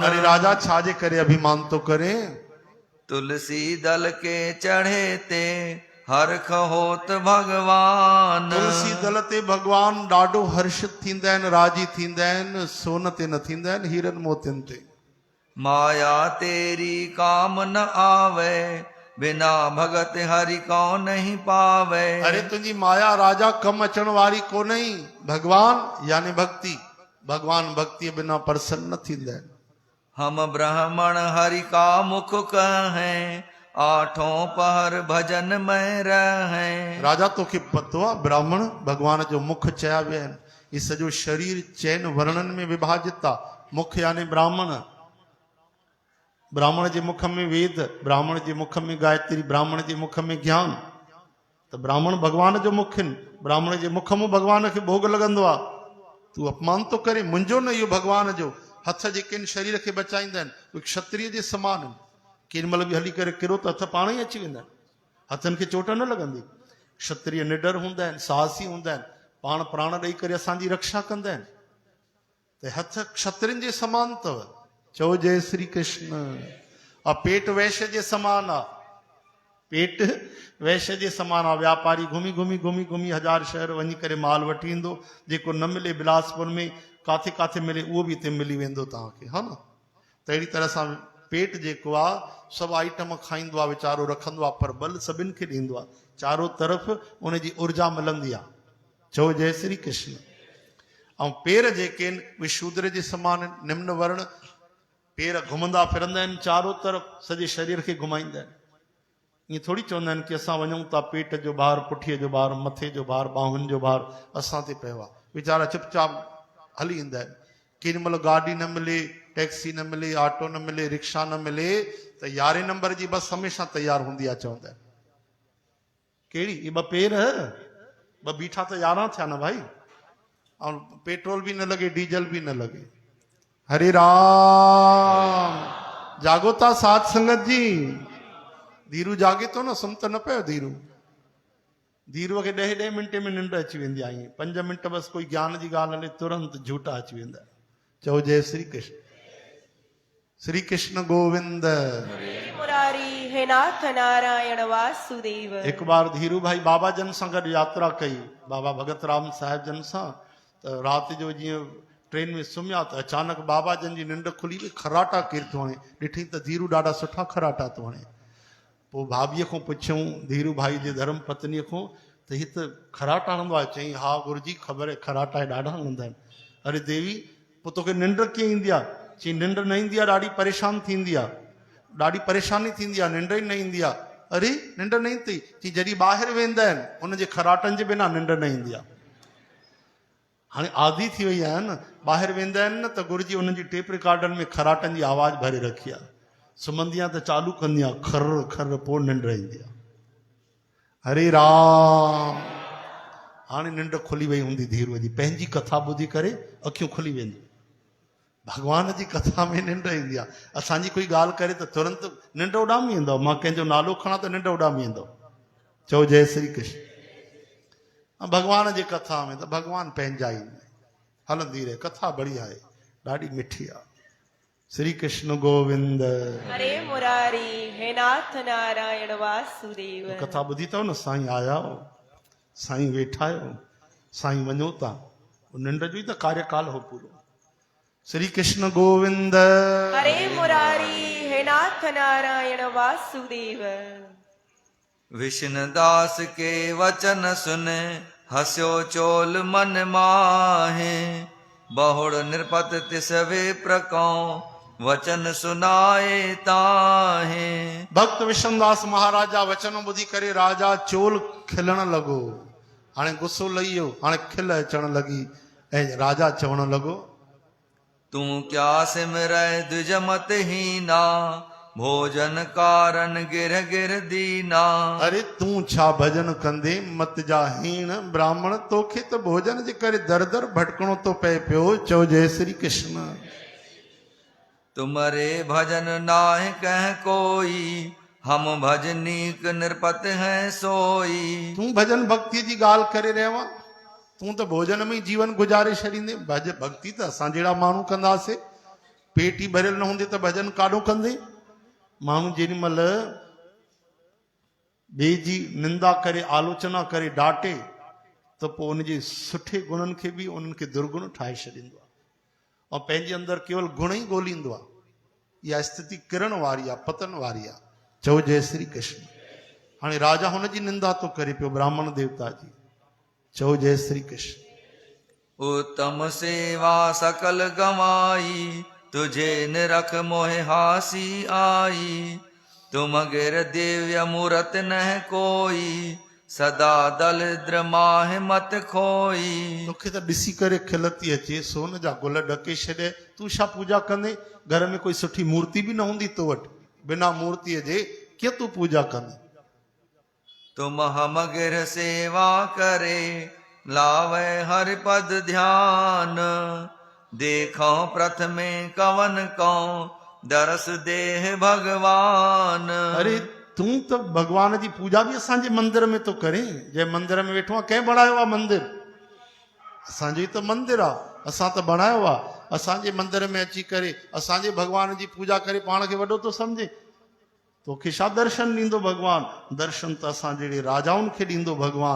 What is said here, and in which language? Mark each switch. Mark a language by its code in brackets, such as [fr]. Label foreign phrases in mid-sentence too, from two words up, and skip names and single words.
[sd] अरे राजा छाजे करे अभिमान तो करे [hi] तुलसी दल के चढ़े ते हर्ष होत भगवान। [sd] तुलसी दल ते भगवान ॾाढो हर्षित थींदा आहिनि राजी थींदा आहिनि सोन ते न थींदा आहिनि हीरनि मोतियुनि ते। [hi] माया तेरी काम न आवे बिना भगत हरि को नहीं पावे। [sd] अरे तुंहिंजी माया राजा कम अचण वारी कोन्हे भगवान यानी भक्ति भगवान भक्ति बिना प्रसन्न न थींदा आहिनि। [hi] हम ब्राह्मण हरि का मुख कहें आठों पहर भजन में रहें। [sd] राजा तोखे पतो आहे ब्राह्मण भगवान जो मुख चया विया आहिनि ही सॼो शरीर चइनि वर्णनि में विभाजित आहे मुख यानी ब्राह्मण ब्राह्मण जे मुख में वेद ब्राह्मण जे मुख में गायत्री ब्राह्मण जे मुख में ज्ञान त ब्राह्मण भगवान जो मुख आहिनि ब्राह्मण जे मुख में भगवान खे भोग लॻंदो आहे तूं अपमान तो करे मुंहिंजो न इहो भगवान जो हथ जेके आहिनि शरीर खे बचाईंदा आहिनि उहे क्षत्रिय जे समान आहिनि केॾी महिल बि हली करे किरो त हथ पाण ई अची वेंदा आहिनि हथनि खे चोट न लॻंदी क्षत्रिय निडर हूंदा आहिनि साहसी हूंदा आहिनि पाण प्राण ॾेई करे असांजी रक्षा कंदा आहिनि त हथ क्षत्रियुनि जे समान अथव चओ जय श्री कृष्ण। और पेट वैश्य जे समान आहे पेट वैश्य जे समान आहे व्यापारी घुमी घुमी घुमी घुमी 1000 शहर वञी करे माल वठी ईंदो जेको न मिले बिलासपुर में काथे काथे मिले उहो बि हिते मिली वेंदो तव्हांखे हा न त अहिड़ी तरह सां पेट जेको आहे सभु आइटम खाईंदो आहे वीचारो रखंदो आहे पर बल सभिनि खे ॾींदो आहे चारो तरफ़ उनजी ऊर्जा मिलंदी आहे चओ जय श्री कृष्ण। ऐं पेर जेके आहिनि उहे शूद्र जे समान आहिनि निम्न वर्ण पेर घुमंदा फिरंदा आहिनि चारो तरफ़ सॼे शरीर खे घुमाईंदा आहिनि ईअं थोरी चवंदा आहिनि की असां वञूं था पेट जो भार पुठीअ जो भार मथे जो भार ॿाहुनि जो भार असां ते पियो आहे वीचारा चुपचाप हली ईंदा आहिनि केॾी महिल गाॾी न मिले टैक्सी न मिले ऑटो न मिले रिक्शा न मिले त 11 नंबर जी बस हमेशह तयारु हूंदी आहे चवंदा आहिनि कहिड़ी इहे ॿ पेर ॿ बीठा त 11 थिया न भाई ऐं पेट्रोल बि न लॻे डीजल बि न लॻे हरे राम जागो था साध संगत जी धीरू जागे तो न सुम त न पियो धीरूअ खे 10 मिंटे में निंड अची वेंदी आहे 5 मिंट बसि कोई ज्ञान जी ॻाल्हि हले तुरंत झूठा अची वेंदा चओ जय श्री कृष्ण गोविंद मुरारी हे नाथ नारायण वासुदेव। एक बार धीरू भाई बाबा जन सां गॾु यात्रा कई बाबा भगत राम साहिब जन सां त राति जो जीअं ट्रेन में सुम्हिया त अचानक बाबा जन जी निंड खुली वई खराटा केरु थो हणे ॾिठी त धीरू ॾाढा सुठा खराटा थो हणे पोइ भाभीअ खां पुछियऊं धीरू भाई जे धर्म पत्नीअ खां त हीअ त खराटा हणंदो आहे चई हा गुरुजी ख़बर आहे खराटा ॾाढा हणंदा आहिनि अरे देवी पोइ तोखे निंड कीअं ईंदी आहे चई निंड न ईंदी आहे ॾाढी परेशान थींदी आहे ॾाढी परेशानी थींदी आहे निंड ई न ईंदी आहे अरे निंड न ईंदी चई जॾहिं ॿाहिरि वेंदा आहिनि उनजे खराटनि जे बिना निंड न ईंदी आहे हाणे आदी थी वई आहे न ॿाहिरि वेंदा आहिनि न त गुरुजी उन्हनि जी टेप रिकॉर्डनि में खराटनि जी आवाज़ भरे रखी आहे सुम्हंदी आहे त चालू कंदी आहे खर खर पोइ निंड ईंदी आहे हरे राम हाणे निंड खुली वई हूंदी धीरूअ जी पंहिंजी कथा ॿुधी करे अखियूं खुली वेंदियूं भगवान जी कथा में निंड ईंदी आहे असांजी कोई ॻाल्हि करे त तुरंत निंड उॾामी वेंदव मां कंहिंजो नालो खणा त निंड उॾामी वेंदव चओ जय श्री कृष्ण। भगवान जी कथा में त भगवान पंहिंजा ई हलंदी रहे कथा बढ़िया आहे ॾाढी मिठी आहे श्री कृष्ण गोविंद। हरे मुरारी हे नाथ नारायण वासुदेव। कथा ॿुधी अथव न, साईं आया हो, साईं वेठा आहियो, साईं वञो था, निंड जो ई त कार्यकाल हो पूरो। श्री कृष्ण गोविंद। हरे मुरारी हे नाथ नारायण वासुदेव। [hi] विष्णुदास के वचन सुन हस्यो चोल मन माहे, बहुड़ नृपत तिस विप्र को वचन सुनाए ताहे। [sd] भक्त विष्णुदास महाराजा वचन ॿुधी करे राजा चोल खिलण लॻो। हाणे गुस्सो लही वियो, हाणे खिल अचण लॻी ऐं राजा चवण लॻो, [hi] तू क्या सिमरय द्विज मत हीना, भोजन कारण गिर गिर दीना। [sd] अरे तूं छा भजन कंदे मत जा हीण, ब्राह्मण तोखे त भोजन जे करे दर दर भटकणो तो पए पियो। चओ जय श्री कृष्ण। [hi] तुम्हारे भजन नाहि कह कोई, हम भजनीक नृपत हैं सोई। [sd] तूं भजन भक्ति जी ॻाल्हि करे रहियो आहे, तूं त भोजन में ई जीवन गुजारे छॾींदे। भक्ति त असां जहिड़ा माण्हू कंदासीं, पेट ई भरियल न हूंदे त भजन काॾो कंदे। माण्हू जेॾी महिल ॿिए जी निंदा करे, आलोचना करे, डांटे, त पोइ उनजे सुठे गुणनि खे बि उन्हनि खे दुर्गुण ठाहे छॾींदो आहे ऐं पंहिंजे अंदरि केवल गुण ई ॻोल्हींदो आहे। इहा स्थिति किरण वारी आहे, पतन वारी आहे। चओ जय श्री कृष्ण। हाणे राजा हुनजी निंदा थो करे पियो, ब्राह्मण देवता जी। चओ जय श्री कृष्ण। [hi] उत्तम सेवा सकल गवाई, तुझे निरख मोहे हासी आई। तुम गिर दिव्य मूरत नह कोई, सदा दलिद्र माहि मत खोई। [sd] तोखे त ॾिसी करे खिल थी अचे, सोन जा गुल ढके छॾे, तूं छा पूजा कंदे? घर में कोई सुठी मूर्ति बि न हूंदी तो वटि, बिना मूर्तिअ जे कीअं तूं पूजा कंदे? [hi] तुम हम गिर सेवा करे, लावे हरि पद ध्यान। देखो प्रथमे कवन को, दरस देह भगवान। [sd] अरे तूं त भगवान जी पूजा बि असांजे मंदिर में तो करे। जंहिं मंदिर में वेठो आहे, कंहिं बणायो आहे मंदिर? असांजो ई त मंदिर आहे, असां त बणायो आहे। असांजे मंदिर में अची करे असांजे भगवान जी पूजा करे पाण खे वॾो थो सम्झे। तोखे छा दर्शन ॾींदो भगवान? दर्शन त असां जहिड़े राजाउनि खे ॾींदो भगवान।